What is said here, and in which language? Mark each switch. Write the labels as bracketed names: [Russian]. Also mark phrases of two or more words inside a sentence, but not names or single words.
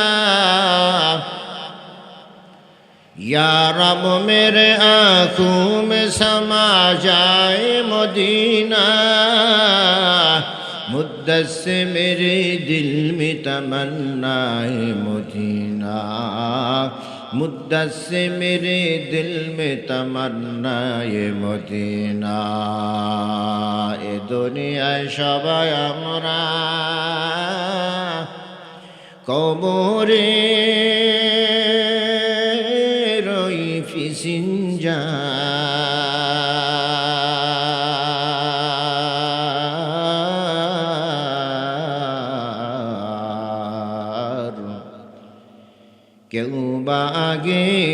[Urdu] یا رب میرے آنکھوں میں سما جائے مدینہ مدت سے میرے دل میں تمنا ہے مدینہ مدت سے میرے دل میں تمنا ہے مدینہ [Bangla] এ দুনিয়ায় সবাই আমরা কবরে রই ফিসিঞ্জা কেউ বা আগে